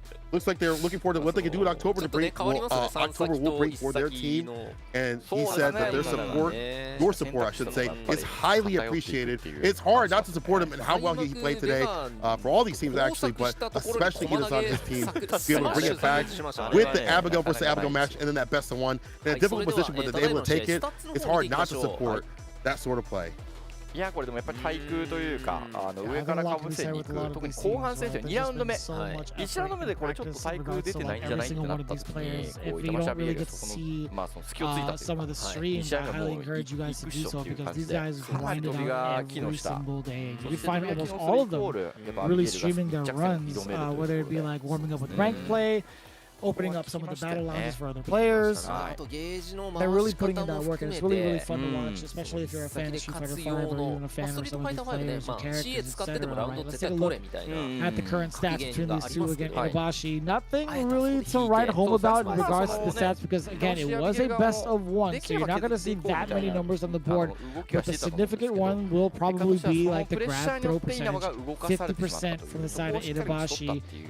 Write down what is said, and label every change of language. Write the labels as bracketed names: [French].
[English] Looks like they're looking forward to what they can do in October to bring. October will bring for their team, and he said that their support, your support, I should say, is highly appreciated. It's hard not to support him and how well he played today for all these teams actually, but especially Iidazan, his team, to be able to bring it back with the Abigail versus Abigail match, and then that best of one in a difficult position, but they're able to take it. It's hard not to support that sort of play. [Japanese] いやこれでもやっぱり対空というか上からかぶせに行く特に後半戦ですよ2ラウンド目1ラウンド目でこれちょっと対空出てないんじゃないってなった時にこう板橋アビエルがそこのまあその隙をついたというか2試合がもう行くっしょっていう感じでかなり飛びが機能したそして [English] almost all of them really streaming their runs, whether it be like warming up with ranked play, opening up some of the battle lounges for other players. They're really putting in that work, and it's really, really fun to watch, especially if you're a fan of Street Fighter 5 or even a fan of some of these players or characters, etc. Right? Let's take a look at the current stats between these two. Again, Iidabashi, nothing really to write home about in regards to the stats because, again, it was a best of one, so you're not going to see that many numbers on the board, but the significant one will probably be like the grab throw percentage, 50% from the side of Iidabashi.